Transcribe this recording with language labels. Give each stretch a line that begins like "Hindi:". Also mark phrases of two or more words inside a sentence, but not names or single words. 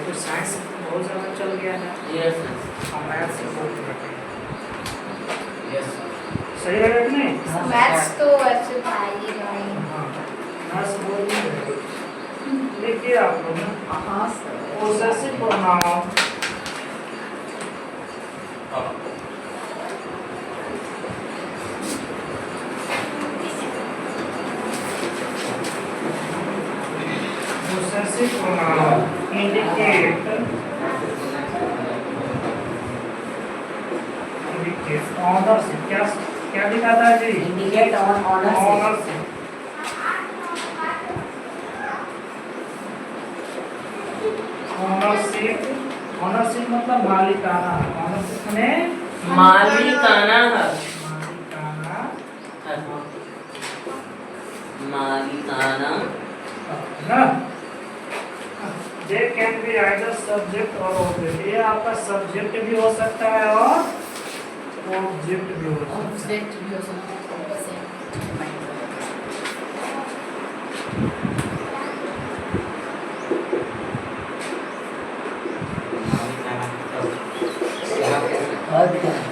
Hindi: तो साइंस बहुत ज़्यादा चल गया है, यस हम मैथ से बहुत रखेंगे। यस सही रहेगा कि नहीं? मैथ्स तो ऐसे था ही नहीं। हाँ, मैथ्स बहुत ही रहेगा। देखिए आप लोग ना, हाँ सर।
English: possessive pronoun possessive pronoun indicate ownership।
Hindi: क्या क्या दिखाता है जी?
English: indicate on ownership. Ownership। Ownership, ownership
Hindi: मतलब मालिकाना। Ownership में मालिकाना हक। मालिकाना मालिकाना ना।
English: They can be either subject or object।
Hindi: ये आपका सब्जेक्ट भी हो सकता है और ऑब्जेक्ट भी हो सकता है। ऑब्जेक्ट भी हो सकता है। और क्या?